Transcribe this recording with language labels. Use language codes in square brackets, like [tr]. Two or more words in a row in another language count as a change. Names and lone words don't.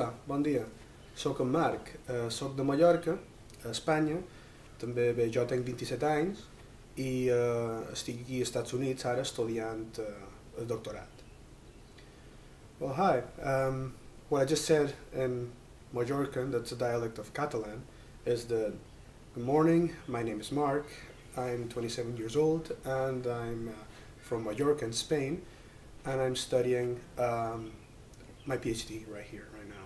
[ca] Bon dia, sóc en Marc, sóc de Mallorca, a Espanya, també bé, jo tinc 27 anys i estic aquí als Estats Units ara estudiant el doctorat. [en] Well, hi, what I just said in Majorca, that's a dialect of Catalan, is that good morning, my name is Marc, I'm 27 years old and I'm from Majorca in Spain, and I'm studying my PhD right here, right now.